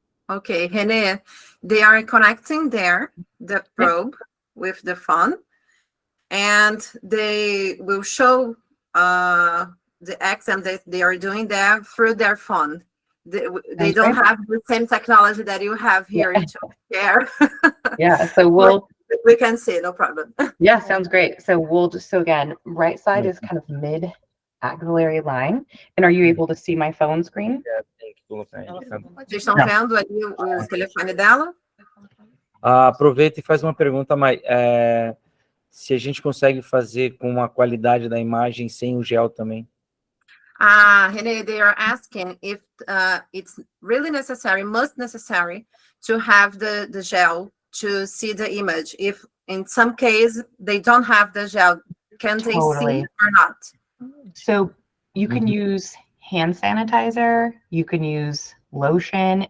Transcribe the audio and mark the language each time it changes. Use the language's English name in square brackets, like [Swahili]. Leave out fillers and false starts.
[English] Okay, Renee, they are connecting there, the probe with the phone, and they will show the exam that they are doing there through their phone. They don't have the same technology that you have here to share. Yeah, so we can see, no problem. Yeah, sounds great. So again, right side is kind of mid axillary line. And are you able to see my phone screen? [Portuguese] Vocês estão vendo ali o telefone dela? Aproveita e faz uma pergunta, Mai. Se a gente consegue fazer com a qualidade da imagem sem o gel também. [English] Renee, they are asking if it's really must necessary to have the gel to see the image. If in some case they don't have the gel, can they see or not? So you can use hand sanitizer, you can use lotion.